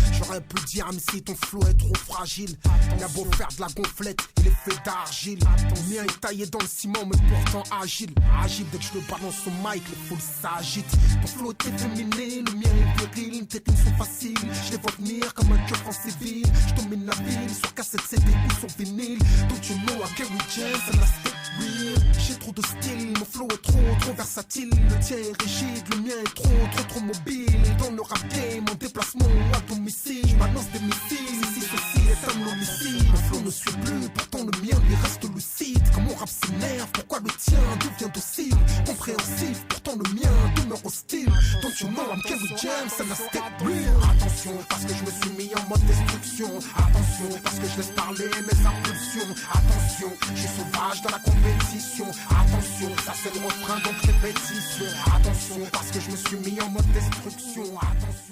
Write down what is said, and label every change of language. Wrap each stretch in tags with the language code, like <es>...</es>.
<fr>J'aurais pu dire, mais si ton flow est trop fragile, il a beau faire de la gonflette, il est fait d'argile. Ton mien est taillé dans le ciment, mais pourtant agile. Agile, dès que je le balance au mic, les foules s'agitent. Ton flow est efféminé, le mien est viril. Tes rimes sont faciles, je les vois venir comme un cœur en civil. Je domine la ville, sur cassette CD ou sur vinyle.</fr> <en>Don't you know I carry James and I stay real.</en> <fr>J'ai trop de style, mon flow est trop versatile. Le tien est rigide, le mien est trop mobile. Dans le rap game, en déplacement à domicile. Je balance des missiles, ici ceci est un homicide. Mon flow ne suit plus, pourtant le mien lui reste lucide. Quand mon rap s'énerve, pourquoi le tien devient docile? Compréhensif, pourtant le mien demeure hostile.</fr> <en>Don't you know I'm Kerry James and I stay real.</en> <fr>Attention, parce que je me suis mis en mode destruction. Attention, parce que je laisse parler mes impulsions. Attention, je suis sauvage dans la compétition. Attention, ça c'est le refrain donc répétition. Attention, parce que je me suis mis en mode destruction. Attention.</fr>